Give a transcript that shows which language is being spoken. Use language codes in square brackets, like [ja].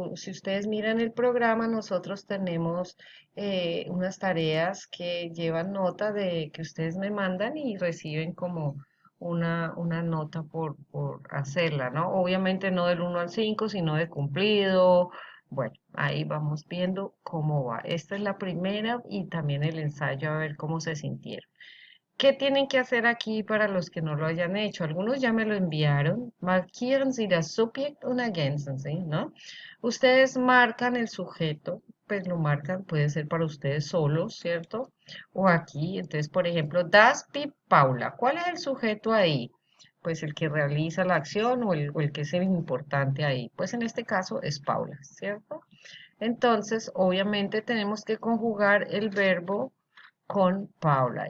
[es] Si ustedes miran el programa, nosotros tenemos unas tareas que llevan nota de que ustedes me mandan y reciben como una nota por hacerla, ¿no? Obviamente no del 1 al 5, sino de cumplido. Bueno, ahí vamos viendo cómo va. Esta es la primera y también el ensayo a ver cómo se sintieron. ¿Qué tienen que hacer aquí para los que no lo hayan hecho? Algunos ya me lo enviaron. [de] Markieren Sie das Subjekt und ergänzen Sie, ¿no? [es] Ustedes marcan el sujeto, pues lo marcan, puede ser para ustedes solos, ¿cierto? O aquí, entonces, por ejemplo, das Pi Paula. ¿Cuál es el sujeto ahí? Pues el que realiza la acción o el que es el importante ahí. Pues en este caso es Paula, ¿cierto? Entonces, obviamente tenemos que conjugar el verbo con Paula.